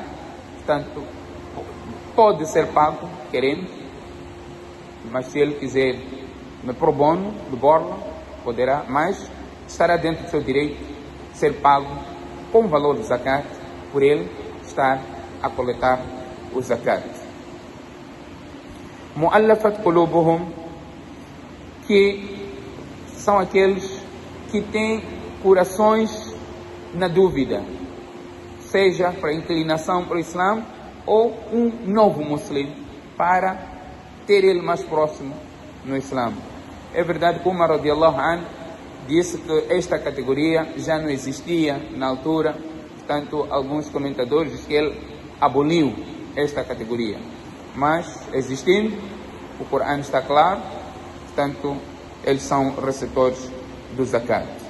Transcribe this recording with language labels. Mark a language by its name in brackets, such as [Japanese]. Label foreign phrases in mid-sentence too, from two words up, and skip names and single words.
[Portuguese] Portanto, pode ser pago, queremos, mas se ele quiser me [Latin] pro bono, [Portuguese] de borla, poderá, mas estará dentro do seu direito ser pago com o valor do zakat, por ele estar a coletar o zakat. [Arabic] المؤلفة قلوبهم, [Portuguese] que são aqueles que têm corações na dúvida, seja para inclinação para o Islã ou um novo muçulmano, para ter ele mais próximo no Islã. É verdade que Umar [Arabic] رضي الله عنه [Portuguese] disse que esta categoria já não existia na altura. Portanto, alguns comentadores dizem que ele aboliu esta categoria. Mas, existindo, o Corão está claro, portanto, eles são receptores do zakat.